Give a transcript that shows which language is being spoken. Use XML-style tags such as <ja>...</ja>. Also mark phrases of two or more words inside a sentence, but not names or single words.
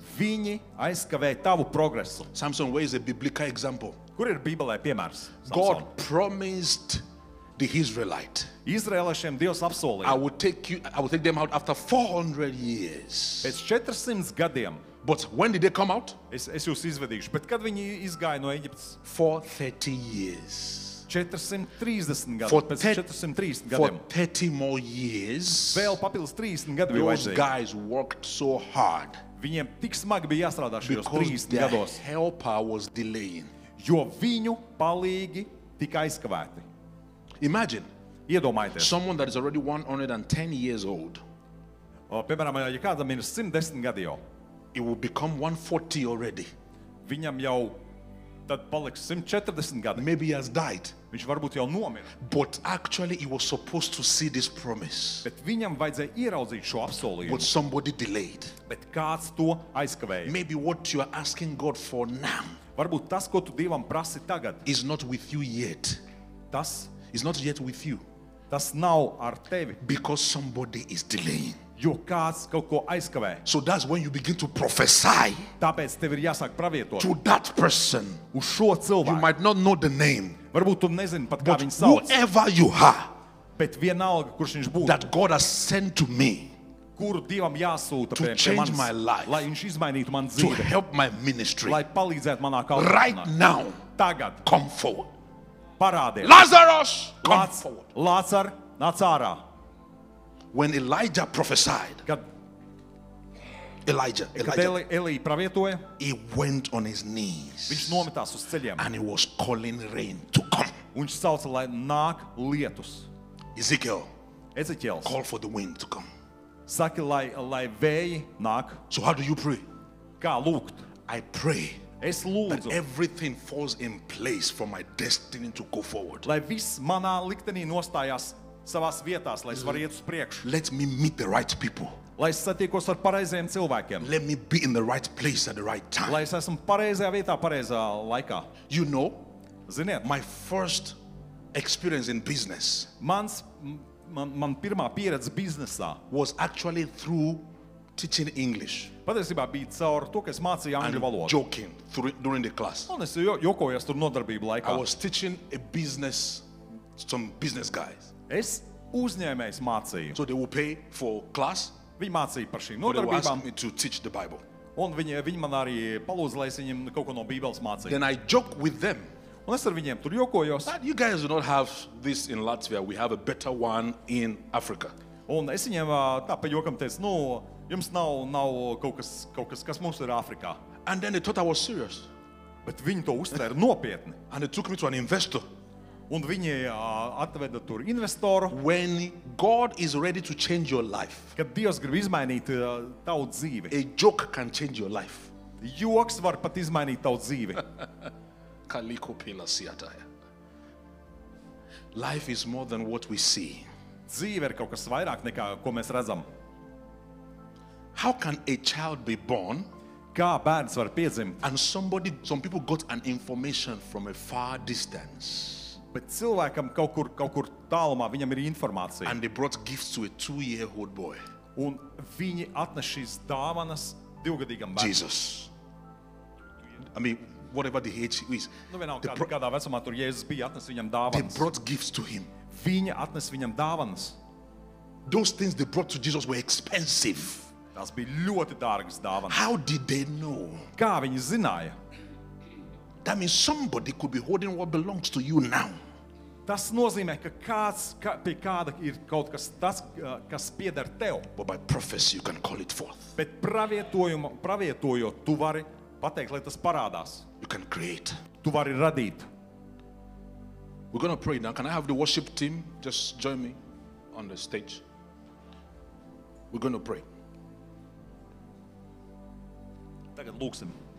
<lv>viņi aizkavē tavu progresu.</lv> <en>Samson, where is a biblical example?</en> <lv>Kur ir Bībelē piemērs?</lv> <en>God promised the Israelite,</en> <lv>Izraēliešiem Dievs</lv> <en>I</en> <lv>apsolīja.</lv> <en>will take them out after 400 years.</en> <lv>Pēc 400 gadiem</lv> <en>But when did they come out?</en> <lv>es jūs izvedīšu, bet kad viņi izgāja no Eģiptes?</lv> <en>For 30 years.</en> <lv>430</lv> <en>For</en> <lv>gadi, pēc</lv> <en>30</en> <lv>430</lv> <en>For</en> <lv>gadiem.</lv> <en>30 more years,</en> <lv>Vēl papildus 30 gadi bija</lv> <en>those</en> <lv>vajadzīgi.</lv> <en>guys worked so hard</en> <lv>Viņiem tik smagi bija jāstrādā šajos</lv> <en>because</en> <lv>30</lv> <en>their</en> <lv>gados,</lv> <en>helper was delaying.</en> <lv>jo viņu palīgi tika aizkavēti.</lv> <en>Imagine</en> <lv>Iedomājieties,</lv> <en>someone that is already 110 years old,</en> <lv>piemēram, ja kādam ir 110 gadi jau,</lv> <en>it will become 140 already.</en> <lv>viņam jau tad paliks 140 gadi.</lv> <en>Maybe he has died,</en> <lv>Viņš varbūt jau nomira,</lv> <en>but actually he was supposed to see this promise,</en> <lv>bet viņam vajadzēja ieraudzīt šo</lv> <en>but</en> <lv>apsolījumu,</lv> <en>somebody delayed.</en> <lv>bet kāds to aizkavēja.</lv> <en>Maybe what you are asking God for now</en> <lv>Varbūt tas, ko tu Dievam prasi tagad,</lv> <en>is not with you yet.</en> <lv>tas</lv> <en>It's not yet with you</en> <lv>nav ar tevi,</lv> <en>because somebody is delaying.</en> <lv>jo kāds kaut ko aizkavē.</lv> <en>So that's when you begin to prophesy</en> <lv>Tāpēc tev ir jāsāk pravietot</lv> <en>to that person.</en> <lv>uz šo</lv> <en>You</en> <lv>cilvēku.</lv> <en>might not know the name,</en> <lv>Varbūt tu nezini pat, kā</lv> <en>but</en> <lv>viņu sauc,</lv> <en>whoever you are</en> <lv>bet vienalga, kurš viņš būtu,</lv> <en>that God has sent to me</en> <lv>kuru Dievam jāsūta</lv> <en>to</en> <lv>pie</lv> <en>change my</en> <lv>manis,</lv> <en>life,</en> <lv>lai viņš izmainītu manu</lv> <en>to</en> <lv>dzīvi,</lv> <en>help my ministry,</en> <lv>lai palīdzētu manā</lv> <en>right</en> <lv>kalpošanā.</lv> <en>now,</en> <lv>Tagad</lv> <en>come forward.</en> <lv>parādiet.</lv> <en>Lazarus, come forward.</en> <lv>Lācar, nāc ārā.</lv> <en>When Elijah prophesied,</en> <lv>Kad</lv> <en>Elijah,</en> <lv>Elija pravietoja,</lv> <en>he went on his</en> <lv>viņš</lv> <en>knees</en> <lv>nometās uz ceļiem.</lv> <en>and he was calling rain to come.</en> <lv>Un viņš sauca, lai nāk lietus.</lv> <en>Ezekiel,</en> <lv>Ezeķiels</lv> <en>call for the wind to come.</en> <lv>saka, lai vēji nāk.</lv> <en>So how do you pray?</en> <lv>Kā lūgt?</lv> <en>I pray</en> <lv>Es</lv> <en>that</en> <lv>lūdzu,</lv> <en>everything falls in place for my destiny to go forward.</en> <lv>lai viss manā liktenī nostājās savās vietās, lai es varu iet uz priekšu.</lv> <en>Let me meet the right people.</en> <lv>Lai es satiekos ar pareiziem cilvēkiem.</lv> <en>Let me be in the right place at the right time.</en> <lv>Lai es esmu pareizajā vietā, pareizā laikā.</lv> <en>You know,</en> <lv>Ziniet,</lv> <en>my first experience in business</en> <lv>man pirmā pieredze biznesā</lv> <en>was actually through teaching English</en> <lv>patiesībā bija caur to, ka es mācīju angļu</lv> <en>and</en> <lv>valodu.</lv> <en>joking during the class.</en> <lv>Un es jokojos tur nodarbību</lv> <en>I</en> <lv>laikā.</lv> <en>was teaching some business guys.</en> <lv>Es uzņēmējs mācīju.</lv> <en>So they will pay for class,</en> <lv>Viņi mācīja par šīm</lv> <en>but they will ask</en> <lv>nodarbībām,</lv> <en>me to teach the Bible.</en> <lv>un viņi man arī palūdza, lai es viņiem kaut ko no Bībeles mācīju.</lv> <en>Then I joke with them.</en> <lv>Un es ar viņiem tur jokojos.</lv> <en>But you guys do not have this in Latvia. We have a better one in Africa.</en> <lv>Un es viņiem tā pa jokam teicu, jums nav kaut kas, kas mums ir Āfrikā.</lv> <en>And then they thought I was serious.</en> <lv>Bet viņi to uztvēra nopietni.</lv> <en>And they took me to an investor.</en> <lv>Un viņi atveda tur investoru.</lv> <en>When God is ready to change your life,</en> <lv>Kad Dievs grib izmainīt tavu dzīvi,</lv> <en>a joke can change your life.</en> <lv>joks var pat izmainīt tavu dzīvi. Kaliko pila siataya.</lv> <en>Life is more than what we see.</en> <lv>Dzīve ir kaut kas vairāk nekā, ko mēs redzam.</lv> <en>How can a child be born</en> <lv>Kā bērns var piedzimt,</lv> <en>and some people got an information from a far distance</en> <lv>bet cilvēkam kaut kur tālumā viņam ir informācija.</lv> <en>and they brought gifts to a 2-year-old boy,</en> <lv>Un viņi atnes šīs dāvanas 2-gadīgam bērnam.</lv> <en>Jesus. I mean, whatever the age is.</en> <lv>Vienalga,</lv> <en>They</en> <lv>kādā vecumā tur Jēzus bija, atnes viņam</lv> <en>They</en> <lv>dāvanas.</lv> <en>brought gifts to him.</en> <lv>Viņa atnes viņam dāvanas.</lv> <en>Those things they brought to Jesus were expensive.</en> <lv>Tās bija ļoti dārgas dāvanas.</lv> <en>How did they know?</en> <lv>Kā viņi zināja?</lv> <en>That means somebody could be holding what belongs to you now.</en> <lv>Tas nozīmē, ka pie kāda ir kaut kas tas, kas pieder tev.</lv> <en>But by prophecy, you can call it forth.</en> <lv>Bet pravietojot, tu vari Pateikt, lai tas parādās.</lv> <en>You can create.</en> <lv>Tu vari radīt.</lv> <en>We're going to pray now. Can I have the worship team just join me on the stage? We're going to pray.</en> <lv>Tagad lūksim.</lv>